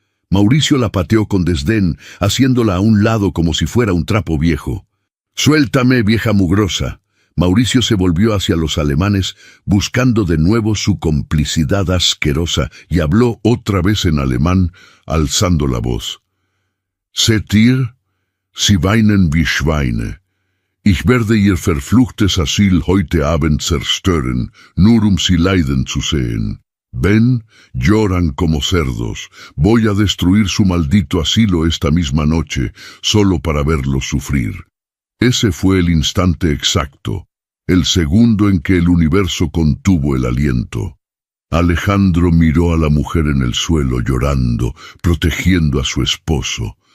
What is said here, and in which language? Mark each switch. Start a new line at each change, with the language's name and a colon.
Spanish: Mauricio la pateó con desdén, haciéndola a un lado como si fuera un trapo viejo. «Suéltame, vieja mugrosa». Mauricio se volvió hacia los alemanes, buscando de nuevo su complicidad asquerosa, y habló otra vez en alemán, alzando la voz.
German: «Seht ihr? Sie weinen wie Schweine. Ich werde ihr verfluchtes Asyl heute Abend zerstören, nur sie leiden zu sehen.
Spanish: Ven, lloran como cerdos. Voy a destruir su maldito asilo esta misma noche, solo para verlos sufrir». Ese fue el instante exacto, el segundo en que el universo contuvo el aliento. Alejandro miró a la mujer en el suelo llorando, protegiendo a su esposo.